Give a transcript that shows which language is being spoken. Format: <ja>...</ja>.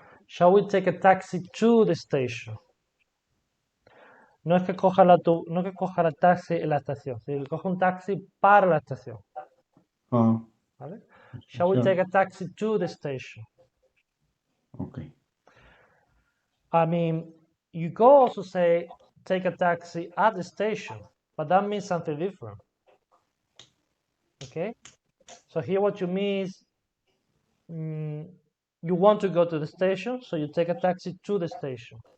<en>Shall we take a taxi to the station?</en> <es>No es que coja la taxi en la estación, sino que coja un taxi para la estación. ¿Vale?</es> <en>Shall we take a taxi to the station? Okay. I mean, you could also say take a taxi at the station, but that means something different. Okay? So here what you mean is you want to go to the station, so you take a taxi to the station.</en>